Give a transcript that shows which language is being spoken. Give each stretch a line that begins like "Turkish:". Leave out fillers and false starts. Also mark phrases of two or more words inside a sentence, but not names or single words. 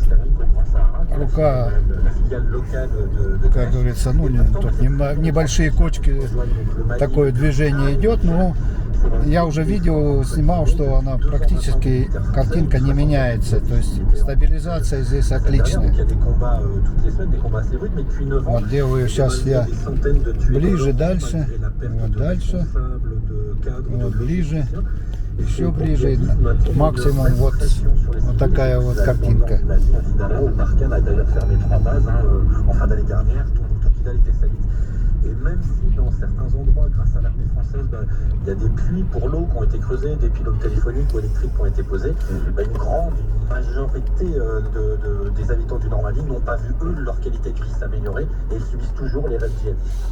Russian: Рука, как говорится, ну тут небольшие кочки, такое движение идет, но я уже видео снимал, что она практически, картинка не меняется, то есть стабилизация здесь отличная. Вот делаю сейчас я ближе, дальше, вот дальше, вот ближе. Еще ближе, максимум вот такая вот картинка.
French: Et même si dans certains endroits, grâce à l'armée française, il y a des puits pour l'eau qui ont été creusés, des pylônes téléphoniques ou électriques qui ont été posés, une majorité des habitants du Nord Mali n'ont pas vu, eux, leur qualité de vie s'améliorer et ils subissent toujours les raids djihadistes.